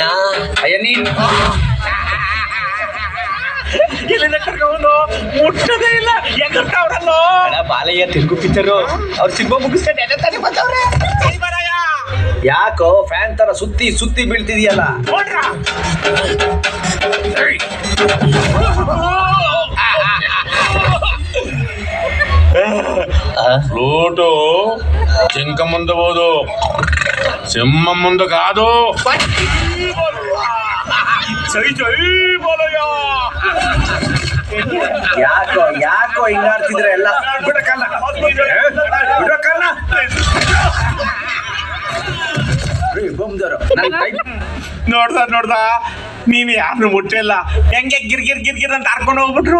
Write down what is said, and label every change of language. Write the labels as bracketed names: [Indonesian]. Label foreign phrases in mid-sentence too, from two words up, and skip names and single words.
[Kannada] ಅಯ್ಯ ನೀನ್ ಎಲ್ಲಿಂದ ಕರ್ಕೊಂಡು ಮುಟ್ಟದೇ ಇಲ್ಲ. ಎಗರ್ತಾವ್ರಲ್ಲೋ ಬಾಲಯ್ಯ ತೆಲುಗು ಪಿಕ್ಚರು ಅವ್ರು ಸಿನಿಮಾ ಮುಗಿಸ್ಕೊಂಡು ಎದೆ ತಾನೇ ಬಂದವ್ರೆ. ಯಾಕೋ ಫ್ಯಾನ್ ತರ ಸುತ್ತಿ ಸುತ್ತಿ ಬೀಳ್ತಿದೀಯಲ್ಲ? [Telugu] ఫ్లూటు జింక ముందు పోదు, సింహం ముందు కాదు. జై జై బాలయ్య. [Kannada] ಯಾಕೋ ಯಾಕೋ ಹಿಂಗಾಡ್ತಿದ್ರೆ ಎಲ್ಲ? ಬಿಡಕ್ಕಲ್ಲ ಬಿಡಕ್ಕಲ್ಲ. ನೋಡ್ದ ನೀನು ಯಾರನ್ನು ಮುಟ್ಟಿಲ್ಲ. ಹೆಂಗೆ ಗಿರ್ಗಿರ್ ಗಿರ್ಗಿರ್ ಅಂತ ಹಾರ್ಕೊಂಡು ಹೋಗ್ಬಿಟ್ರು.